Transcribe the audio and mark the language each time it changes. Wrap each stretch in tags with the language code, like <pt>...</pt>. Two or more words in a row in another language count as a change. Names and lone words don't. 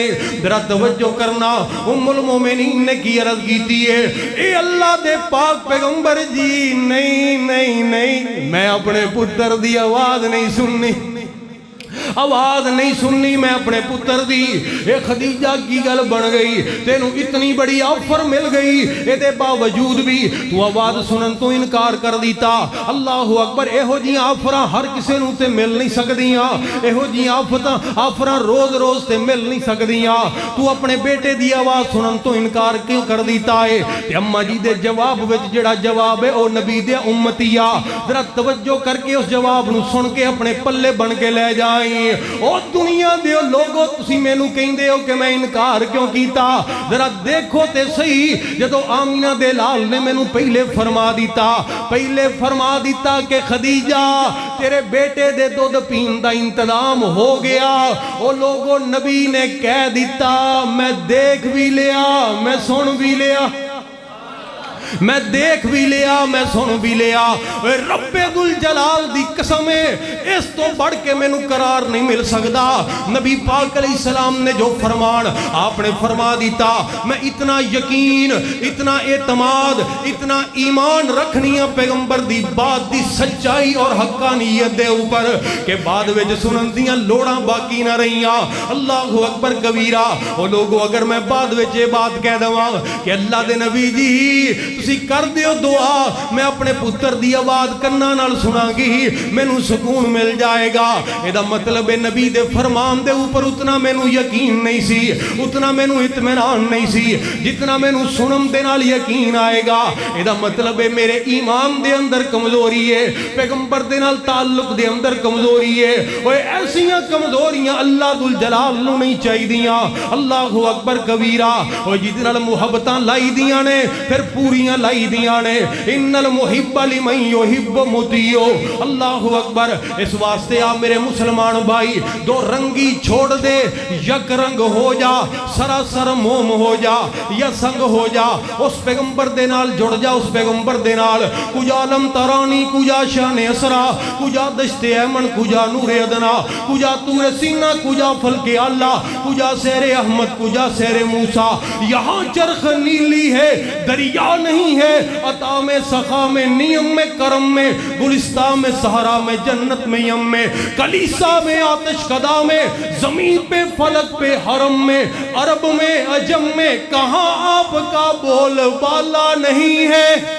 <pa>ذرا توجہ کرنا، ام المومنین نے کی عرض کیتی ہے، اے اللہ دے پاک پیغمبر جی، نہیں نہیں نہیں، میں اپنے پتر دی آواز نہیں سننی، آواز نہیں سننی میں اپنے پتر دی۔ اے خدیجہ کی گل بن گئی، تینوں اتنی بڑی آفر مل گئی، اے دے باوجود بھی تو آواز سنن تو انکار کر دیتا۔</pa> <ar>اللہ اکبر،</ar> <pa>اے ہو جی آفراں ہر کسے نوں تے مل نہیں سکدیاں، اے ہو جی آفراں روز روز تے مل نہیں سکدیاں، تو اپنے بیٹے دی آواز سنن تو انکار کیوں کر دیتا ہے؟ تے اماں جی دے جواب وچ جڑا جواب ہے او نبی دے امتیہ، ذرا توجہ کر کے اس جواب نو سن کے اپنے پلے بن کے لے جائیں۔ او دنیا دیو لوگو تسی مینوں کہندے ہو کہ میں انکار کیوں کیتا؟ ذرا دیکھو تے صحیح، جدو آمینہ دے لال نے مینوں پہلے فرما دیتا کہ خدیجہ تیرے بیٹے دے دودھ پین دا انتظام ہو گیا۔ او لوگو نبی نے کہہ دیتا میں دیکھ بھی لیا، میں سن بھی لیا، میں دیکھ بھی لیا، میں سن بھی لیا۔ رب ذوالجلال دی قسم ہے اس تو بڑھ کے میں نو قرار نہیں مل سکتا۔ نبی پاک</pa> <ar>علیہ السلام</ar> <pa>نے جو فرمان آپ نے فرما دیتا، میں اتنا یقین، اتنا اعتماد، اتنا ایمان رکھنی ہے پیغمبر دی بات دی سچائی اور حقانیت دے اوپر کہ بعد وچ سنن دیاں لوڑاں باقی نہ رہیاں۔</pa> <ar>اللہ اکبر کبیرہ۔</ar> <pa>او لوگو اگر میں بعد وچ یہ بات کہہ دواں کہ اللہ دے نبی جی تسی کر دیو دعا، میں اپنے پتر دی آواز کناں نال سنا گی، مینوں سکون مل جائے گا، ایدہ مطلب نبی دے فرمان دے اوپر اتنا مینوں یقین نہیں سی، اتنا مینوں اطمینان نہیں سی جتنا مینوں سنم دے نال یقین آئے گا۔ ایدہ مطلب میرے ایمان دے اندر کمزوری ہے، پیغمبر دے نال تعلق دے اندر کمزوری ہے۔ وہ ایسیاں کمزوریاں اللہ ذوالجلال نو نہیں چاہی دیاں۔</pa> <ar>اللہ اکبر کبیرہ۔</ar> <pa>وہ جدی نال محبتاں لائی دیاں نے پھر پوریاں لائی دیاں نے۔</pa> <ar>ان المحب لمن یحب مطیع۔ اللہ اکبر۔</ar> <pa>اس واسطے آپ میرے مسلمان بھائی دو رنگی چھوڑ دے، یک رنگ ہو جا، سراسر موم ہو جا یا سنگ ہو جا، اس پیغمبر دے نال جڑ جا، اس پیغمبر دے نال۔</pa> <fa>کجا لم ترانی، کجا شان اسرا، کجا دشت ایمن، کجا نور ادنا، کجا تور سینہ، کجا فلک اللہ، کجا سیر احمد، کجا سیر موسیٰ۔</fa> <ur>یہاں چرخ نیلی ہے، دریا نہیں ہے، عطا میں سخا میں نیم میں کرم میں، گلستان میں سہرا میں جنت میں یم میں، کلیسا میں آتش کدا میں، زمین پہ فلک پہ حرم میں، عرب میں عجم میں، کہاں آپ کا بول بالا نہیں ہے؟</ur>